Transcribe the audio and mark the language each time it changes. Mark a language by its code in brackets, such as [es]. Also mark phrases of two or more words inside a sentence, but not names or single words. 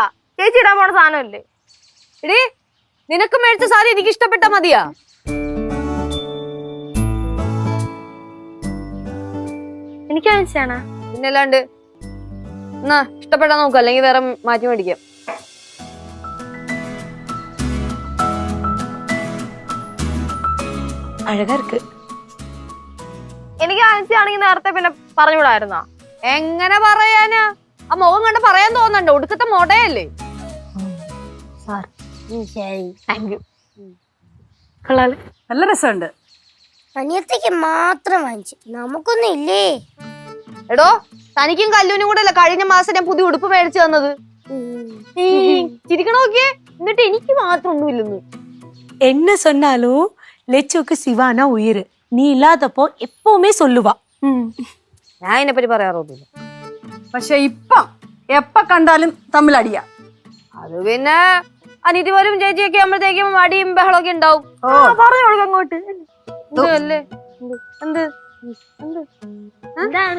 [ml] ചേച്ചി ഇടാൻ പോണ സാധനമല്ലേ. എടീ, നിനക്ക് മേടിച്ച സാരി എനിക്ക് ഇഷ്ടപ്പെട്ടാ മതിയാ? എനിക്ക് മനസ്സിലാണ. പിന്നല്ലാണ്ട് എന്നാ ഇഷ്ടപ്പെട്ടാ നോക്കാം, അല്ലെങ്കിൽ വേറെ മാറ്റി മേടിക്കാം. [ta] அழகா இருக்கு. [ml] എനിക്ക് ആണെങ്കിൽ നേരത്തെ പിന്നെ പറഞ്ഞുകൂടായിരുന്നോ? എങ്ങനെ പറയാനാ? ആ മുഖം കണ്ട് പറയാൻ തോന്നണ്ടോ? ഒടുക്കത്തെ മോടയല്ലേ. നല്ല രസമുണ്ട്. അനിയത്തിക്ക് മാത്രം വാങ്ങിച്ചു, നമുക്കൊന്നും ഇല്ലേ? എടോ, തനിക്കും കല്ലൂനും കൂടെ അല്ല കഴിഞ്ഞ മാസം ഞാൻ പുതിയ ഉടുപ്പ് മേടിച്ചു തന്നത്. ചിരിക്കണ നോക്കിയേ. എന്നിട്ട് എനിക്ക് മാത്രം ഒന്നുമില്ലെന്ന്. [ta] என்ன சொன்னாலும் லெச்சுக்கு சிவானா உயிர். நீ இல்லாதப்போ எப்பவுமே சொல்லுவா. [ml] ഞാൻ ഇതിനെപ്പറ്റി പറയാറൊന്നുമില്ല. പക്ഷെ ഇപ്പം എപ്പ കണ്ടാലും തമ്മിൽ അടിയാ. അത് പിന്നെ അനിയത്തിമാരും ചേച്ചിയൊക്കെ ആകുമ്പോഴത്തേക്കും അടിയും ബഹളമൊക്കെ ഉണ്ടാവും. പറഞ്ഞു കൊടുക്ക അങ്ങോട്ട്. അല്ലേ? എന്ത് എന്താണ്?